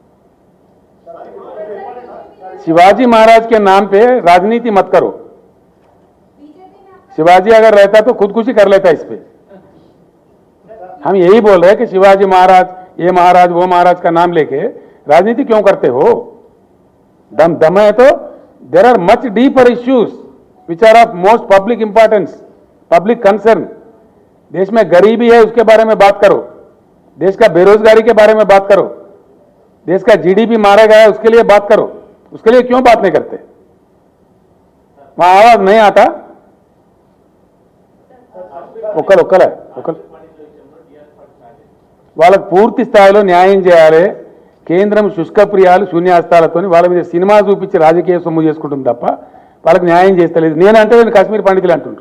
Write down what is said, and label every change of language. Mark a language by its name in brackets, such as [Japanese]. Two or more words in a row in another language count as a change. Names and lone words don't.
[Hindi] शिवाजी महाराज के नाम पे राजनीति मत करो। शिवाजी अगर रहता तो खुदकुशी कर लेता इस पे। हम यही बोल रहे हैं कि शिवाजी महाराज, ये महाराज, वो महाराज का नाम लेके राजनीति क्यों करते हो? दम है तो [English] There are much deeper issues which are of most public importance, public concern. [Hindi] देश में गरीबी है, उसके बारे में बात करो। देश का बेरोजगारी के बारे में बात करो। देश का जीडीपी मारा गया है, उसके लिए बात करो। उसके लिए क्यों बात नहीं करते? वहां आवाज नहीं आता। [Telugu] ఒక్కలు వాళ్ళకు పూర్తి స్థాయిలో న్యాయం చేయాలి. కేంద్రం శుష్కప్రియాలు శూన్యాస్తాలతో వాళ్ళ మీద సినిమా చూపించి రాజకీయ సొమ్ము చేసుకుంటుంది తప్ప వాళ్ళకి న్యాయం చేస్తలేదు. నేనంటే నేను కాశ్మీర్ పండితులు అంటుండ్రు.